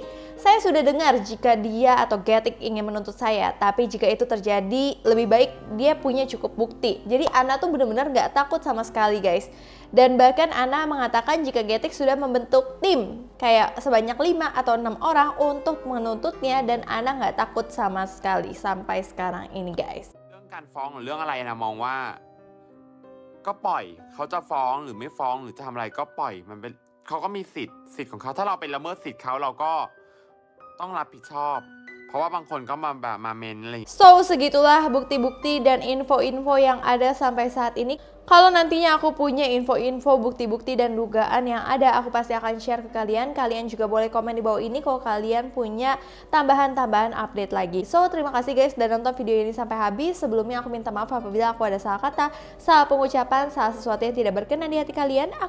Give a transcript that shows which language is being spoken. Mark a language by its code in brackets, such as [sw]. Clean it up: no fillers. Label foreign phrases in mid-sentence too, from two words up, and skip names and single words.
[id] Saya sudah dengar jika dia atau Getik ingin menuntut saya, tapi jika itu terjadi lebih baik dia punya cukup bukti. Jadi Ana tuh benar-benar gak takut sama sekali guys. Dan bahkan Ana mengatakan jika Getik sudah membentuk tim kayak sebanyak 5 atau 6 orang untuk menuntutnya, dan Ana gak takut sama sekali sampai sekarang ini guys. [th] เรื่องการฟ้องหรือเรื่องอะไรนะมองว่าก็ปล่อยเขาจะฟ้องหรือไม่ฟ้องหรือจะทำอะไรก็ปล่อยมันเป็นเขาก็มีสิทธิ์ของเขาถ้าเราไปละเมิดสิทธิ์เขาเราก็ต้องรับผิดชอบเพราะว่าบางคนก็มาแบบมาเมนอะไร [id] So segitulah bukti-bukti dan info-info yang ada sampai saat ini. Kalau nantinya aku punya info-info, bukti-bukti dan dugaan yang ada, aku pasti akan share ke kalian. Kalian juga boleh komen di bawah ini kalau kalian punya tambahan-tambahan update lagi. So terima kasih guys udah nonton video ini sampai habis. Sebelumnya aku minta maaf apabila aku ada salah kata, salah pengucapan, salah sesuatu yang tidak berkenan di hati kalian.